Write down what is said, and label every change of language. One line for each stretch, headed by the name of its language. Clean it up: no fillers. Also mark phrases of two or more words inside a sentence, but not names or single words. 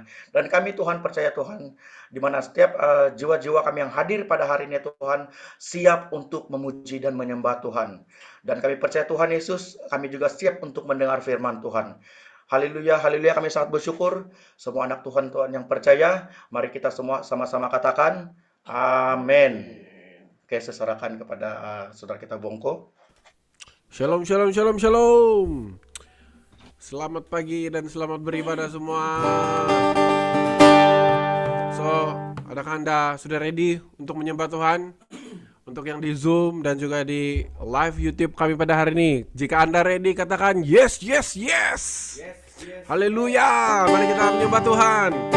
Indonesian: Dan kami Tuhan percaya Tuhan, di mana setiap jiwa-jiwa kami yang hadir pada hari ini Tuhan, siap untuk memuji dan menyembah Tuhan. Dan kami percaya Tuhan Yesus, kami juga siap untuk mendengar firman Tuhan. Haleluya, haleluya, kami sangat bersyukur. Semua anak Tuhan yang percaya, mari kita semua sama-sama katakan amin. Oke, saya serahkan kepada saudara kita Bongko. Shalom, shalom, shalom, shalom. Selamat pagi dan selamat beribadah semua. So, adakah Anda sudah ready untuk menyembah Tuhan? Untuk yang di Zoom dan juga di live YouTube kami pada hari ini, jika Anda ready, katakan
English: yes, yes, yes.
Indonesian: Haleluya, mari kita menyembah Tuhan.